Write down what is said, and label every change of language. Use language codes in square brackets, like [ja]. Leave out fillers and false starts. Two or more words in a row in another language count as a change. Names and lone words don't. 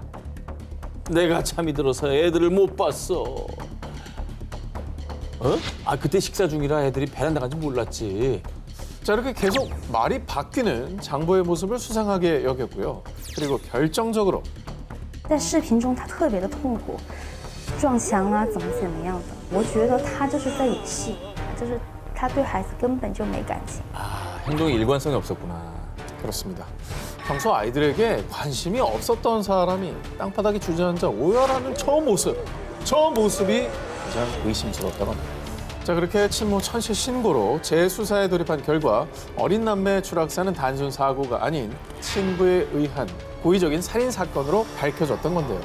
[ko] 내가 잠이 들어서 애들을 못 봤어. 그때 식사 중이라 애들이 베란다 간지 몰랐지. 자, 이렇게 계속 말이 바뀌는 장보의 모습을 수상하게 여겼고요. 그리고 결정적으로 [zh] 在视频中他特别的痛苦， 撞墙啊，怎么样的。我觉得他就是在演戏，就是他对孩子根本就没感情。 [ko] 아, 행동에 일관성이 없었구나. 그렇습니다. 평소 아이들에게 관심이 없었던 사람이 땅바닥에 주저앉아 오열하는 저 모습이 가장 의심스럽다고 합니다. 자, 그렇게 친모 천시 신고로 재수사에 돌입한 결과 어린 남매의 추락사는 단순 사고가 아닌 친부에 의한 고의적인 살인 사건으로 밝혀졌던 건데요.